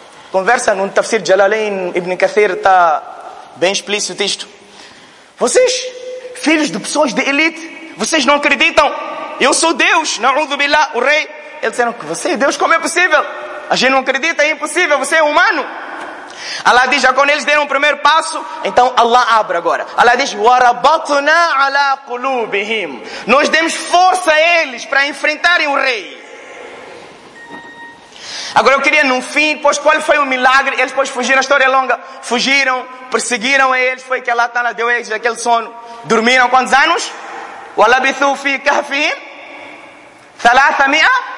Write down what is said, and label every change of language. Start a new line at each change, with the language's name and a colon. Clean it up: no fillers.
Portuguese: Conversa no tafsir de Jalalain Ibn Kathir, está bem explícito isto. Vocês filhos de pessoas de elite. Vocês não acreditam? Eu sou Deus, na'udhu billah, o rei. Eles disseram que você é Deus, como é possível? A gente não acredita, é impossível, você é humano. Allah diz, já quando eles deram o primeiro passo, então Allah abre agora. Allah diz,
Arabic: وَرَبَطْنَا عَلَىٰ قُلُوبِهِمْ.
Portuguese: Nós demos força a eles para enfrentarem o rei. Agora eu queria, no fim, depois qual foi o milagre? Eles depois fugiram, a história é longa. Fugiram, perseguiram a eles, foi que Allah Ta'ala deu a eles aquele sono. Dormiram quantos anos?
Arabic: وَلَبِثُوا فِي كَهْفِهِمْ ثَلَاثَ مِئَةٍ.